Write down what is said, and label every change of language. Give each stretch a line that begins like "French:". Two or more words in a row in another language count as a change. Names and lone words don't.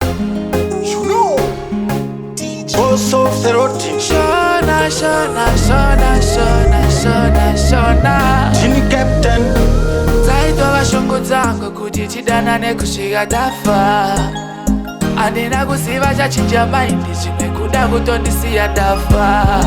English: You know, D J Boss of the road team. Shona, Shona, Shona, Shona, Shona, Shona. Team captain.
Shona: Taitova shongo dzangu kuti tidanane kusvika tafa. Handina kuziva chachinja maindi, zvimwe kuda kutondisiya tafa.